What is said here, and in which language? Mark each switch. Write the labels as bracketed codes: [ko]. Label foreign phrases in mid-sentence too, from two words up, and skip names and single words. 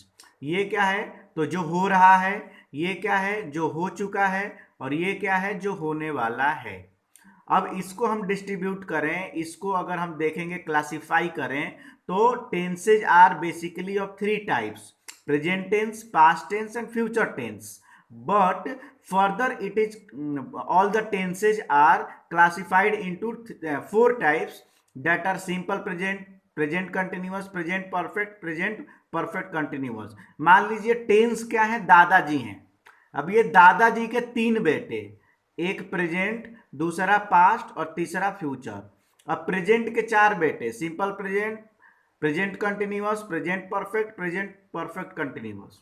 [hi] ये क्या है? तो जो हो रहा है। ये क्या है? जो हो चुका है। और ये क्या है? जो होने वाला है। अब इसको हम डिस्ट्रीब्यूट करें, इसको अगर हम देखेंगे, क्लासिफाई करें, तो [en] tenses are basically of 3 types: present tense, past tense and future tense. बट further it is all the tenses are classified into 4 types, that are simple present, present continuous, present perfect, present perfect continuous। [hi] मान लीजिए टेंस क्या है? दादाजी हैं। अब ये दादाजी के 3 बेटे, एक प्रेजेंट, दूसरा पास्ट और तीसरा फ्यूचर। अब प्रेजेंट के 4 बेटे: [en] simple present, present continuous, present perfect, present perfect continuous.